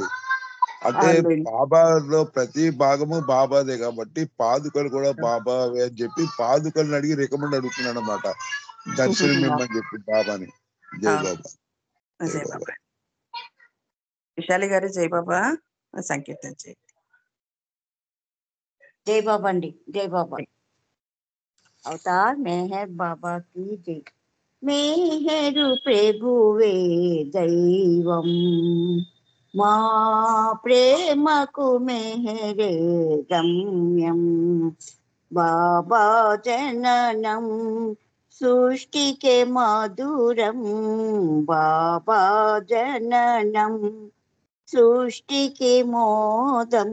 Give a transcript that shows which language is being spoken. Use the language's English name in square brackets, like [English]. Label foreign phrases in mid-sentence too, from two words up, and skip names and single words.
[Telugu] అంటే బాబాలో ప్రతి భాగము బాబాదే కాబట్టి పాదుకలు కూడా బాబావే అని చెప్పి పాదుకలను అడిగి రికమెండ్ అడుగుతున్నాడు అనమాట దర్శనం ఇమ్మని చెప్పి బాబాని. జై బాబా. జై బాబా. విశాలి గారు జై బాబా సంకీర్తన చేయండి. [Hindi] जय बाबा अंडी. जय बाबा. अवतार मेहर बाबा की जय. [Telugu] మెహరు ప్రభువే దైవం మా ప్రేమకు మెహరే గమ్యం. బాబా జననం సృష్టికే మధురం. బాబా జననం సృష్టికి మోదం.